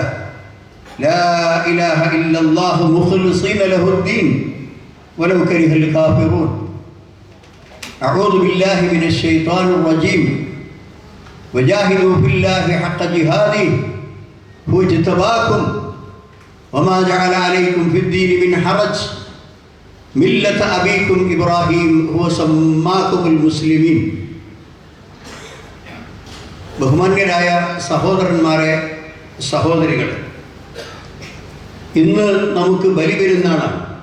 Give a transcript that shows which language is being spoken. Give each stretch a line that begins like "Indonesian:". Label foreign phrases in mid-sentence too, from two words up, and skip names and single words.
Arabic: لا إله إلا الله مخلصين له الدين ولو كره الكافرون. أعوذ بالله من الشيطان الرجيم. وجاهدوا في الله حق جهاده هو اجتباكم وما جعل عليكم في الدين من حرج ملة أبيكم إبراهيم هو سماكم المسلمين.
Malayalam: ബഹുമാന്യരായ സഹോദരന്മാരെ, സഹോദരികളെ, ഇന്ന് നമുക്ക് ബലിപെരുന്നാളാണ്.